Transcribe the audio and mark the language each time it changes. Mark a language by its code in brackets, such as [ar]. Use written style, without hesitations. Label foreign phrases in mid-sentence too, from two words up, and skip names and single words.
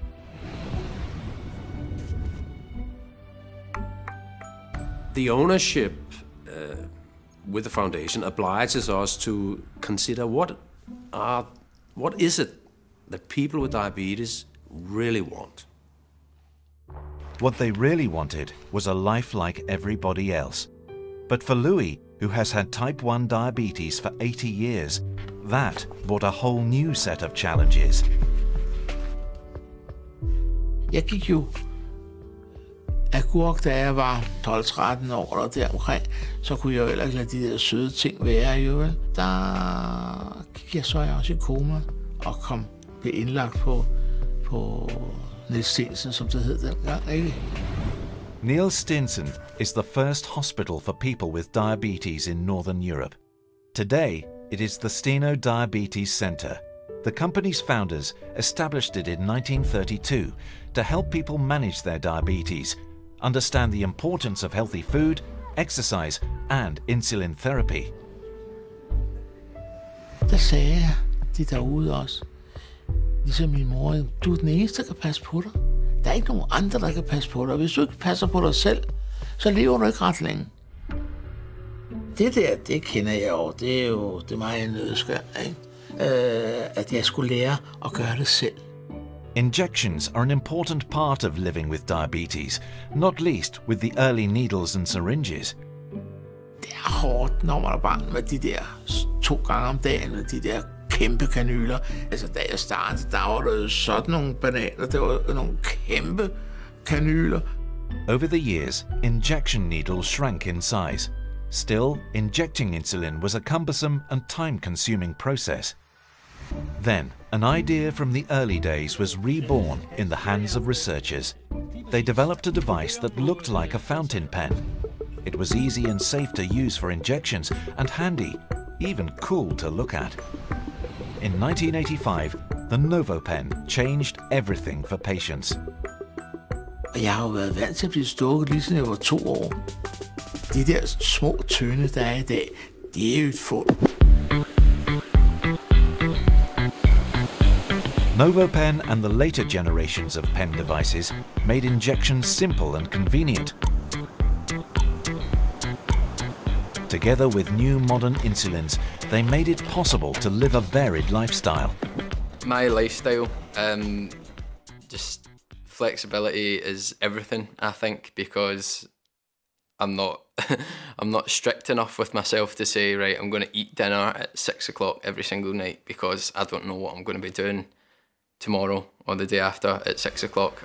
[en] The ownership with the foundation obliges us to consider what is it that people with diabetes really want. What they really wanted was a life like everybody else. But for Louis, who has had type 1 diabetes for 80 years, that brought a whole new set of challenges. [da] Jeg gik jo agurk, da jeg var 12-13 år eller deromkring, så kunne jeg jo heller ikke lade de der søde ting være, jo vel. Der gik jeg så også i koma og blev indlagt på Niels Stensen, som det hed dengang, ikke? [en] Niels Stensen is the first hospital for people with diabetes in Northern Europe. Today, it is the Steno Diabetes Center. The company's founders established it in 1932 to help people manage their diabetes, understand the importance of healthy food, exercise, and insulin therapy. [da] Der sagde de derude også, ligesom min mor, du er den eneste, der kan passe på dig. Der er ikke nogen andre, der kan passe på dig. Hvis du ikke passer på dig selv, så lever du ikke ret længe. Det der, det kender jeg jo. Det er jo mig en nødskær, ikke? At jeg skulle lære at gøre det selv. [en] Injections are an important part of living with diabetes, not least with the early needles and syringes. [da] Det er hårdt, når man er barn med de der 2 gange om dagen med de der kæmpe kanyler. Altså, da jeg startede, der var der sådan nogle bananer, der var nogle kæmpe kanyler. [en] Over the years, injection needles shrank in size. Still, injecting insulin was a cumbersome and time-consuming process. Then, an idea from the early days was reborn in the hands of researchers. They developed a device that looked like a fountain pen. It was easy and safe to use for injections and handy, even cool to look at. In 1985, the NovoPen changed everything for patients. [da] Og jeg har jo været vant til at blive stukket lige siden jeg var 2 år. De der små tønde, der er i dag, det er jo et fund. [en] NovoPen and the later generations of pen devices made injections simple and convenient. Together with new modern insulins, they made it possible to live a varied lifestyle. My lifestyle, just flexibility is everything, I think, because I'm not I'm not strict enough with myself to say, right, I'm going to eat dinner at 6 o'clock every single night, because I don't know what I'm going to be doing tomorrow or the day after at 6 o'clock.